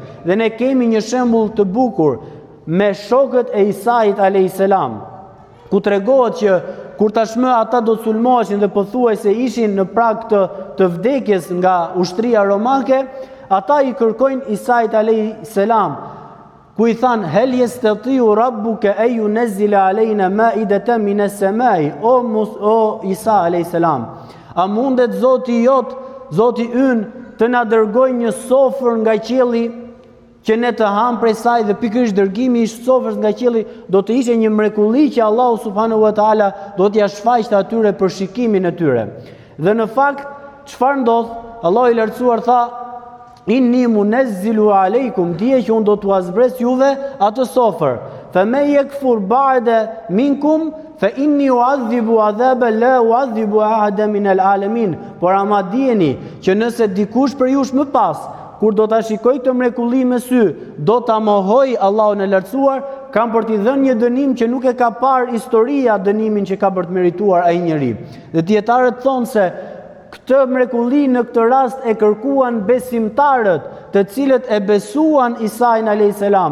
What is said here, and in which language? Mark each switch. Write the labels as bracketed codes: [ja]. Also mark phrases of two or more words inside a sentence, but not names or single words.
[sq] Dhe ne kemi një shembull të bukur me shokët e Isait [ar] عليه السلام, [sq] ku tregohet që kur tashmë ata do të sulmoheshin dhe pothuajse ishin në prag të vdekjes nga ushtria romake, ata i kërkojnë Isait [ar] عليه السلام, [sq] ku i than [ar] هل يستطيع ربك أن ينزل علينا مائدة من السماء, [sq] o Isa [ar] عليه السلام, [sq] a mundet Zoti jot, Zoti ynë të na dërgojë një sofër nga qielli që ne të ham prej saj, dhe pikërisht dërgimi i sofrës nga qielli do të ishte një mrekulli që Allahu [ar] سبحانه وتعالى [sq] do t'ia shfaqte atyre për shikimin e tyre. Dhe në fakt çfarë ndodh? Allahu i Lartësuar tha: [ar] إني منزل عليكم, [sq] dije që unë do t'u azbres juve atë sofër. [ar] فمن يكفر بعد منكم فإني أعذب عذابا لا أعذب أحدا من العالمين. [sq] Por ama dijeni që nëse dikush për jush më pas, kur do ta shikoj këtë mrekulli me sy, do ta mohoj Allahun e Lartësuar, kam për t'i dhënë një dënim që nuk e ka parë historia dënimin që ka për të merituar ai njeri. Dhe dietarët thonë se këtë mrekulli në këtë rast e kërkuan besimtarët, të cilët e besuan Isain [ar] عليه السلام.